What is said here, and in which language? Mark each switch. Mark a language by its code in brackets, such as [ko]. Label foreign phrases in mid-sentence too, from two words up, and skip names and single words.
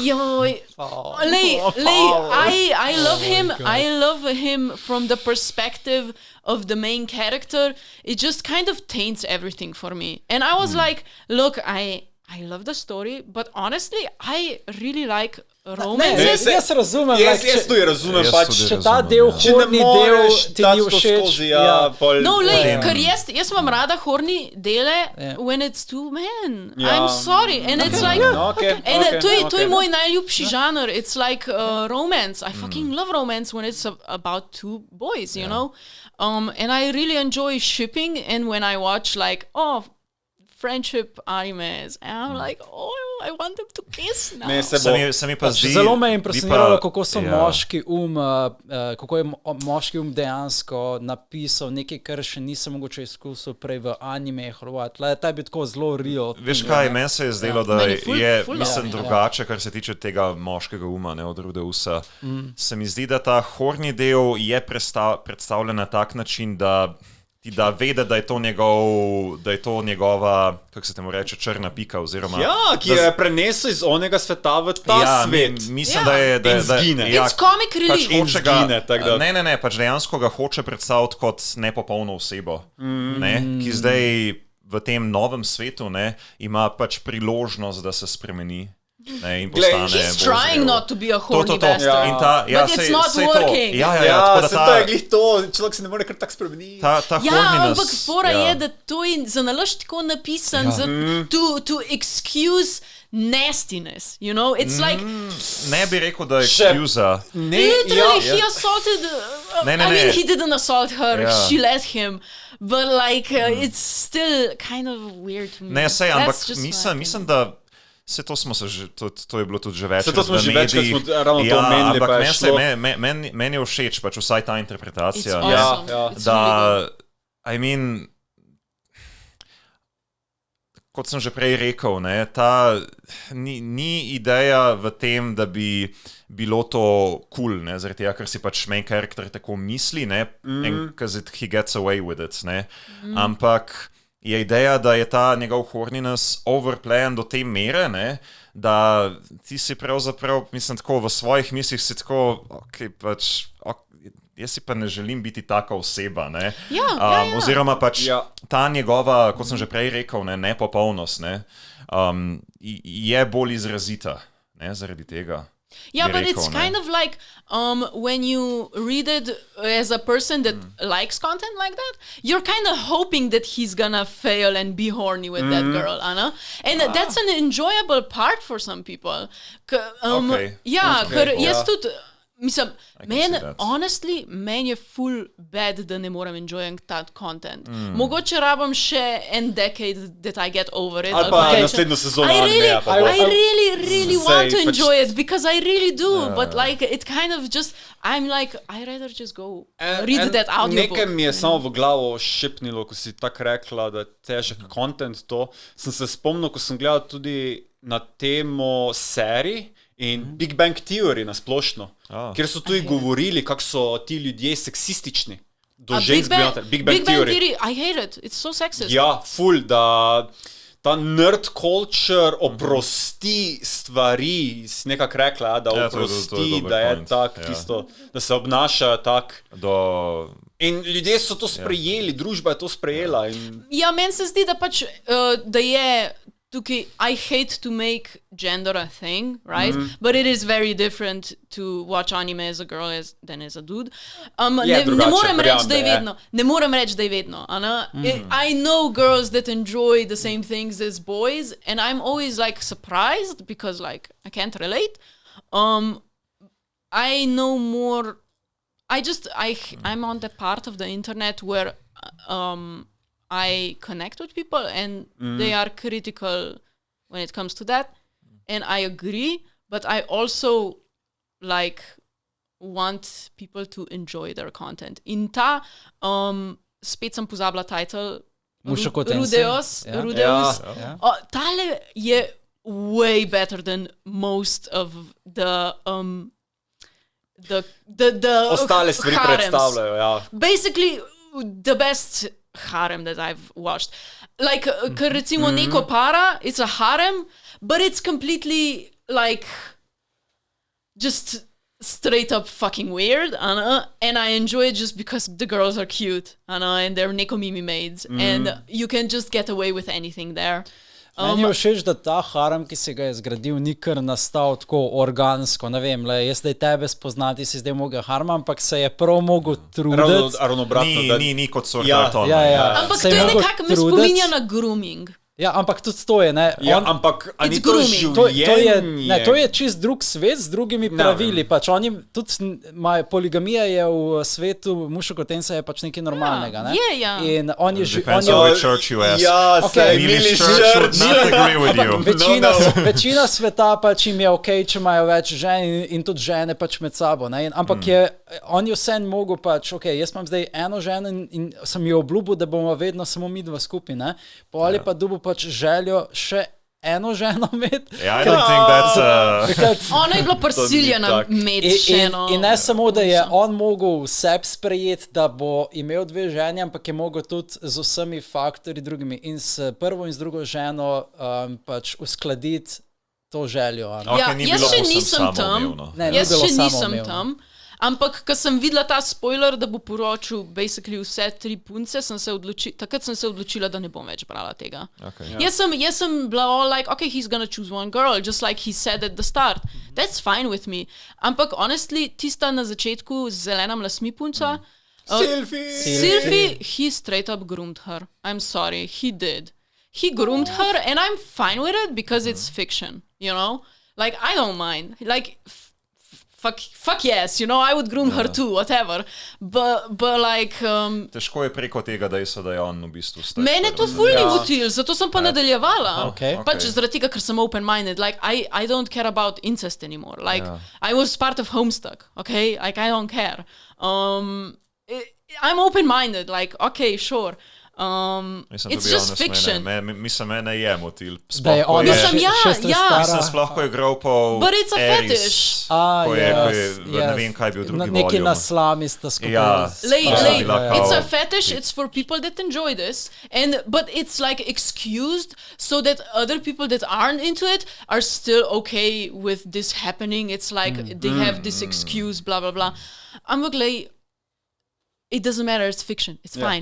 [en] I love him. I love him from the perspective of the main character. It just kind of taints everything for me. And I was like, look, I love the story, but honestly, I really like romances. [sl] Jaz razumem. Jaz tudi razumem, pač. Če ta del, horni del, ti ni všeč. Ker jaz imam rada horni dele [en] when it's two men. I'm sorry. And it's like, [sl] and to je moj najljubši žanr. [en] It's like romance. I fucking love romance when it's about two boys, you know? And I really enjoy shipping, and when I watch like, friendship animes, and I'm like, I want them to kiss now. [sl] Zelo me je impresioniralo, kako so kako je moški dejansko napisal nekaj, kar še nisem mogoče izkusil prej v animeh. Ta je bil tako zelo real. Veš kaj, meni se je zdelo, da je mislim drugače, kar se tiče tega moškega uma, ne, od Rudeusa. Se mi zdi, da ta horni del je predstavljen na tak način, da vede, da je to njegova, kako se temu reče, črna pika, oziroma... ki je prenesel iz onega sveta v ta svet. Mislim, da je... zgine. [en] It's comic relief. [sl] Ne, pač dejansko ga hoče predstaviti kot nepopolno osebo, ki zdaj v tem novem svetu ima pač priložnost, da se spremeni. [en] He's trying not to be a horny bastard, but it's not working. [sl] To je glih to, človek se ne more kar tak spremeniti. Ampak fora je, da to je za nalašč tako napisan, [en] to excuse nastiness, you know? It's like... [sl] Ne bi rekel, da je excuse. [en] Literally, he assaulted... I mean, he didn't assault her, she let him. But like, it's still kind of weird to me. [sl] Ne, sej, ampak mislim, da... To je bilo tudi že več. To smo že več, kad smo ravno to omenili, pa je šlo. Meni je všeč, pač vsaj ta interpretacija. [en] I mean, [sl] kot sem že prej rekel, ni ideja v tem, da bi bilo to cool, zaradi tega, ker si pač [en] main character [sl] tako misli, [en] because he gets away with it, [sl] ampak je ideja, da je ta njegov horniness overplayen do te mere, da ti si pravzaprav, mislim, tako v svojih mislih si tako, jaz si pa ne želim biti taka oseba, oziroma pač ta njegova, kot sem že prej rekel, nepopolnost, je bolj izrazita, zaradi tega. [en] But it's kind of like when you read it as a person that likes content like that, you're kind of hoping that he's gonna fail and be horny with that girl, Anna. And that's an enjoyable part for some people. [sl] Ker jaz tudi... Mislim, honestly, meni je full bad, da ne moram enjoying ta content. Mogoče rabam še en [en] decade that I get over it. [sl] Ali pa naslednjo sezono. [en] I really want to enjoy it, because I really do, but like, it kind of just, I'm like, I'd rather just go read that audiobook. [sl] Nekaj mi je samo v glavo šepnilo, ko si tako rekla, da težek content to. Sem se spomnil, ko sem gledal tudi na temo serij in Big Bang Theory na splošno, kjer so tudi govorili, kako so ti ljudje seksistični do žensk. Big Bang Theory. [en] I hate it. It's so sexist. [sl] Ja, ful, da ta [en] nerd culture [sl] oprosti stvari, si nekako rekla, da oprosti, da je tak tisto, da se obnaša tak. In ljudje so to sprejeli, družba je to sprejela. Ja, meni se zdi, da pač, da je tukaj, [en] I hate to make gender a thing, right? But it is very different to watch anime as a girl than as a dude. [sl] Ne morem reči, da je vedno. Ne morem reči, da je vedno. [en] I know girls that enjoy the same things as boys, and I'm always like surprised because like I can't relate. I know more. I'm on the part of the internet where I connect with people and they are critical when it comes to that. And I agree, but I also like want people to enjoy their content. [sl] In ta, spet sem pozabila title, Mushoku Tensei. [en] Rudeus. [sl] Tale je [en] way better than most of the [sl] ostale stvari predstavljajo, ja. [en] Basically, the best harem that I've watched. Like, [sl] ker recimo [en] neko para, it's a harem, but it's completely, like, just straight up fucking weird, and I enjoy it just because the girls are cute, and they're [ja] neko mimi [en] maids, and you can just get away with anything there. [sl] Meni je všeč, da ta harem, ki si ga je zgradil, ni kar nastal tako organsko, ne vem, jaz zdaj tebe spoznati si zdaj mogel harem, ampak se je prav mogel truditi. Ravno obratno. Ni kot sorgaton. Ampak to je nekako me spominja na grooming. Ja, ampak tudi to je, ne? Ampak ni to življenje. To je čist drug svet z drugimi pravili. Pač oni tudi poligamija je v svetu, Mushoku Tensei je pač nekaj normalnega, ne? Ja. In on je [en] Depends on which church you ask. [sl] Ja, [en] Milish church would not agree with you. [sl] Večina sveta pač im je okej, če imajo več žen in tudi žene pač med sabo, ne? Ampak on je vsem mogel pač, jaz imam zdaj eno ženo in sem jo obljubil, da bomo vedno samo mi dva skupaj, ne? Ali pa dubu pač željo še eno ženo imeti. [en] I don't think that's... [sl] Ona je bila prisiljena imeti ženo. In ne samo, da je on mogel sebi sprejeti, da bo imel dve ženi, ampak je mogel tudi z vsemi faktorji drugimi in s prvo in z drugo ženo pač uskladiti to željo. Jaz še nisem tam. Ampak, ko sem videla ta spoiler, da bo poročil basically vse 3 punce, takrat sem se odločila, da ne bom več brala tega. Jaz sem bila [en] all like, he's gonna choose one girl, just like he said at the start. That's fine with me. [sl] Ampak, honestly, tista na začetku z zelenim lasmi punca, [en] Sylvie, he straight up groomed her. I'm sorry, he did. He groomed her, and I'm fine with it because it's fiction, you know? Like, I don't mind. Like, fuck yes, you know, I would groom her too, whatever. But like... [sl] Težko je preko tega dejstva, da je on v bistvu star. Mene to ful ni motil, zato sem pa nadaljevala. Pač zaradi tega, ker sem open-minded. [en] Like, I don't care about incest anymore. Like, I was part of Homestuck, okay? Like, I don't care. I'm open-minded, like, sure. It's just fiction. [sl] Mislim, mene je motil. Sploh, ko je gropal [en] But it's a fetish. [sl] Ne vem, kaj je bil drugi voljum. Neki naslamista skupaj. [en] It's a fetish, it's for people that enjoy this, but it's like excused so that other people that aren't into it are still okay with this happening. It's like they have this excuse, blah, blah, blah. Ampak, it doesn't matter, it's fiction, it's fine.